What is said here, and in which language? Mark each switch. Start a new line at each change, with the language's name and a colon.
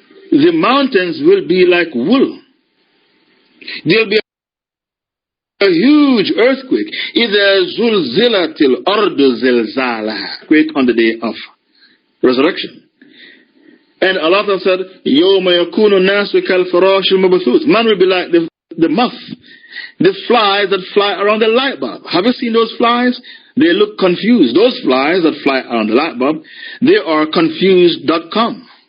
English: The mountains will be like wool. There will be a huge earthquake.
Arabic: إِذَا زُلْزِلَتِ الْأَرْضُ زِلْزَالَهَا.
English: Quake on the day of resurrection. And Allah said,
Arabic: يَوْمَ يَكُونُ النَّاسُ كَالْفَرَاشِ الْمَبْثُوثِ.
English: Man will be like the moth, the flies that fly around the light bulb. Have you seen those flies? They look confused. Those flies that fly around the light bulb, they are confused.com.